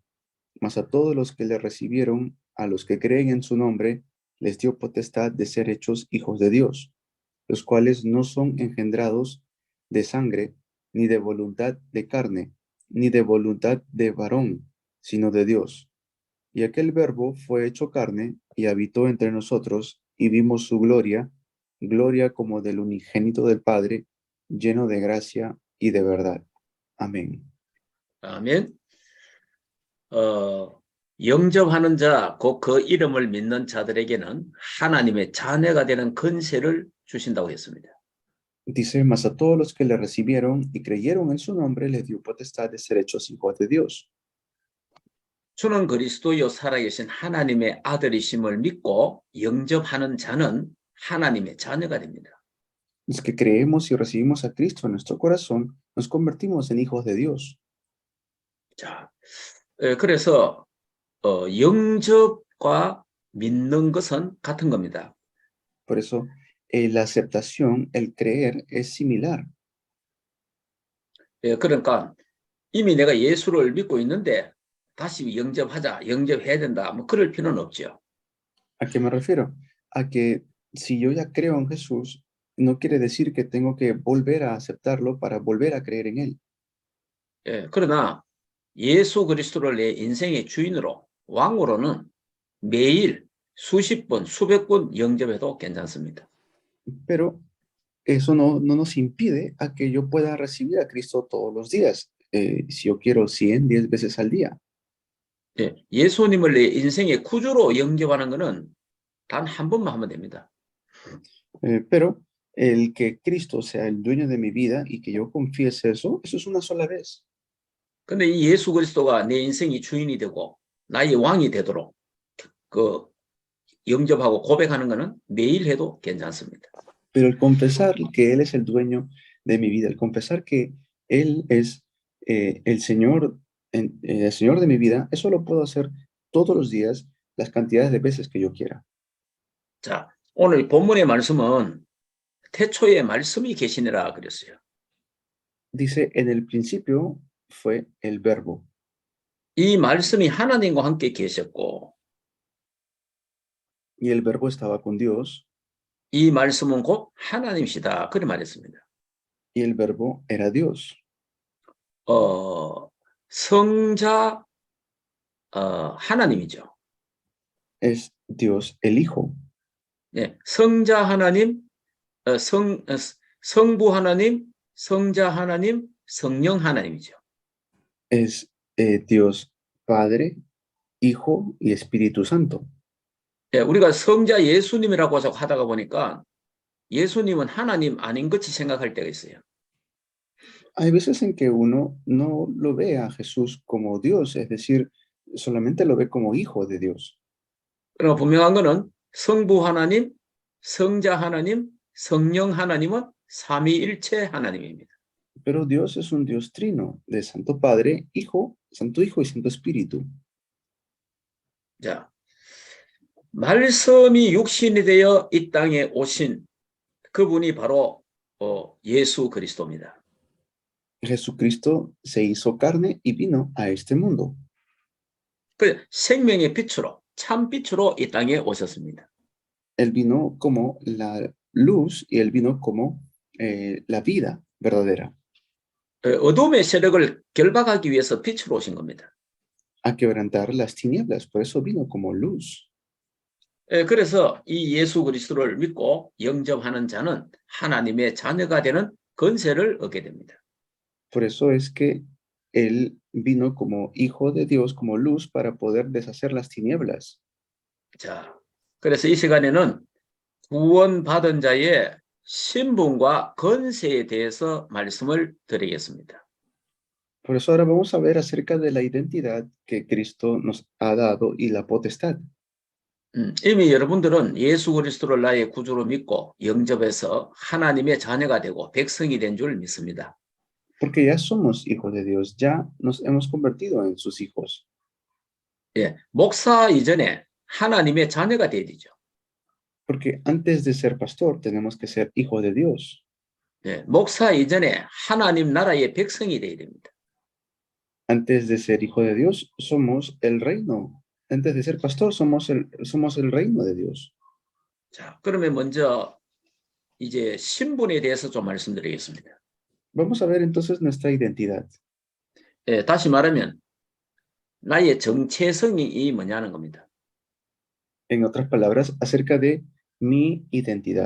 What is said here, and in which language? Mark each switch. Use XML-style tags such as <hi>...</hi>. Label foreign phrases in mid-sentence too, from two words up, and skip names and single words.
<es>Mas a todos los que le recibieron, a los que creen en su nombre, les dio potestad de ser hechos hijos de Dios, los cuales no son engendrados de sangre, ni de voluntad de carne, ni de voluntad de varón, sino de Dios. Y aquel verbo fue hecho carne, y habitó entre nosotros, y vimos su gloria, gloria como del unigénito del Padre, lleno de gracia y de verdad. Amén.</es> <ko>아멘. 영접하는 자, 곧 그 이름을 믿는 자들에게는 하나님의 자녀가 되는 권세를 주신다고 했습니다.</ko> <es>Dice, mas a todos los que le recibieron y creyeron en su nombre, les dio potestad de ser hechos hijos de Dios.</es> <ko>주는 그리스도요 살아계신 하나님의 아들이심을 믿고 영접하는 자는 하나님의 자녀가 됩니다.</ko> <es>Los que creemos y recibimos a Cristo en nuestro corazón, nos convertimos en hijos de Dios.</es> <ko>자, 그래서 영접과 믿는 것은 같은 겁니다.</ko> <es>Por eso, la aceptación, el creer, es similar.</es> <ko>그러니까 이미 내가 예수를 믿고 있는데 다시 영접하자, 영접해야 된다, 뭐 그럴 필요는 없죠.</ko> <es>¿A qué me refiero? A que si yo ya creo en Jesús, no quiere decir que tengo que volver a aceptarlo para volver a creer en Él.</es> <ko>그러나 예수 그리스도를 내 인생의 주인으로, 왕으로는 매일 수십 번, 수백 번 영접해도 괜찮습니다.</ko> <es>Pero eso no nos impide a que yo pueda recibir a Cristo todos los días. Si yo quiero 100, 10 veces al día.</es> <ko>예수님을 내 인생의 구주로 영접하는 것은 단 한 번만 하면 됩니다.</ko> <es>Pero el que Cristo sea el dueño de mi vida y que yo confiese eso es una sola vez.</es> <ko>근데 이 예수 그리스도가 내 인생의 주인이 되고 나의 왕이 되도록 그 영접하고 고백하는 것은 매일 해도 괜찮습니다.</ko> <es>Pero el confesar que Él es el dueño de mi vida, el confesar que Él es el Señor de mi vida, eso lo puedo hacer todos los días, las cantidades de veces que yo quiera.</es> <ko>자, 오늘 본문의 말씀은 태초에 말씀이 계시니라 그랬어요.</ko> <es>Dice, en el principio fue el verbo.</es> <ko>이 말씀이 하나님과 함께 계셨고</ko> <es>Y el verbo estaba con Dios.</es> <ko>이 말씀은 곧 하나님이시다. 그렇게 말했습니다.</ko> <es>Y el verbo era Dios.</es> <ko>성자 하나님이죠.</ko> <es>Es Dios el Hijo.</es> <ko>네, 성자 하나님, 성부 하나님, 성자 하나님, 성령 하나님이죠.</ko> <es>Es Dios Padre, Hijo y Espíritu Santo.</es> <ko>네, 우리가 성자 예수님이라고 하다가 보니까 예수님은 하나님 아닌 것이 생각할 때가 있어요.</ko> <es>Hay veces en que uno no lo ve a Jesús como Dios, es decir, solamente lo ve como hijo de Dios.</es> <ko>그러나 분명한 것은 성부 하나님, 성자 하나님, 성령 하나님은 삼위일체 하나님입니다.</ko> <es>Pero Dios es un Dios trino, de Santo Padre, Santo Hijo y Santo Espíritu.</es> <ko>자, 말씀이 육신이 되어 이 땅에 오신 그분이 바로 예수 그리스도입니다.</ko> <es>Jesucristo se hizo carne y vino a este mundo.</es> <ko>그 생명의 빛으로, 참 빛으로 이 땅에 오셨습니다.</ko> <es>Él vino como la luz y él vino como la vida verdadera,</es> <ko>어둠의 세력을 결박하기 위해서 빛으로 오신 겁니다.</ko> <es>a quebrantar las tinieblas. Por eso vino como luz.</es> <ko>그래서 이 예수 그리스도를 믿고 영접하는 자는 하나님의 자녀가 되는 권세를 얻게 됩니다.</ko> <es>Por eso es que él vino como hijo de Dios, como luz, para poder deshacer las tinieblas.</es> <ko>자, 그래서 이 시간에는 구원받은 자의 신분과 권세에 대해서 말씀을 드리겠습니다.</ko> <es>Por eso ahora vamos a ver acerca de la identidad que Cristo nos ha dado y la potestad.</es> <ko>이미 여러분들은 예수 그리스도를 나의 구주로 믿고 영접해서 하나님의 자녀가 되고 백성이 된 줄 믿습니다.</ko> <es>Porque ya somos hijos de Dios, ya nos hemos convertido en sus hijos.</es> <ko>예, 목사 이전에 하나님의 자녀가 되어야 되죠.</ko> <es>Porque antes de ser pastor tenemos que ser hijos de Dios.</es> <ko>예, 목사 이전에 하나님 나라의 백성이 되어야 됩니다.</ko> <es>Antes de ser hijo de Dios somos el reino. Antes de ser pastor somos el reino de Dios.</es> <ko>자, 그러면 먼저 이제 신분에 대해서 좀 말씀드리겠습니다.</ko> <es>Vamos a ver entonces nuestra identidad.</es> <ko>예, 다시 말하면 나의 정체성이 뭐냐는 겁니다.</ko> <es>En otras palabras, acerca de mi identidad.</es>